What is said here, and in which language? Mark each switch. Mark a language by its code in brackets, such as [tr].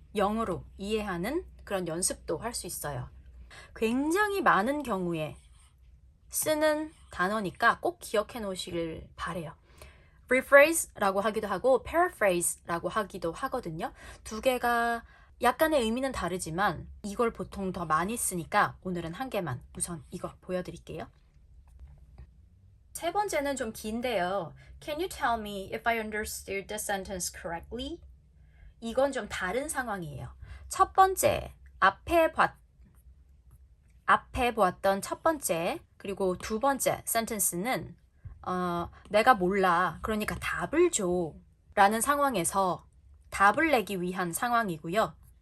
[ko] 영어로 이해하는 그런 연습도 할 수 있어요. 굉장히 많은 경우에 쓰는 단어니까 꼭 기억해 놓으시길 바래요. rephrase라고 하기도 하고 paraphrase라고 하기도 하거든요. 두 개가 약간의 의미는 다르지만 이걸 보통 더 많이 쓰니까 오늘은 한 개만 우선 이거 보여드릴게요. 세 번째는 좀 긴데요. [en] Can you tell me if I understood the sentence correctly? [ko] 이건 좀 다른 상황이에요. 첫 번째, 앞에 보았던 첫 번째 그리고 두 번째 sentence는 내가 몰라. 그러니까 답을 줘. 라는 상황에서 답을 내기 위한 상황이고요.